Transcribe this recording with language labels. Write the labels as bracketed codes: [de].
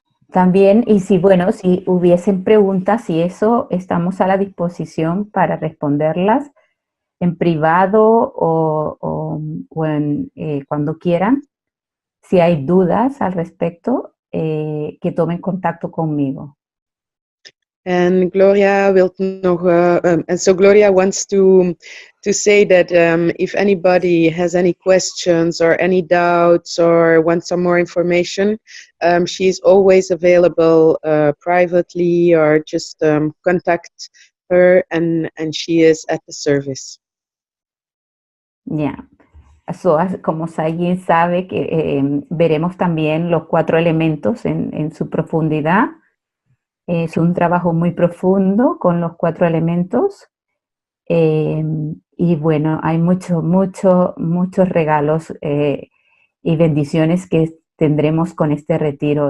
[es] También, y si hubiesen preguntas y eso, estamos a la disposición para responderlas en privado o cuando quieran. Si hay dudas al respecto, que tomen contacto conmigo. [en] And Gloria will know, and so Gloria wants to say that if anybody has any questions or any doubts or wants some more information, she's always available privately, or just contact her, and she is at the service. Yeah. [es] So, como alguien sabe que veremos también los 4 elementos en su profundidad. Es un trabajo muy profundo con los 4 elementos y bueno, hay muchos regalos y bendiciones que tendremos con este retiro.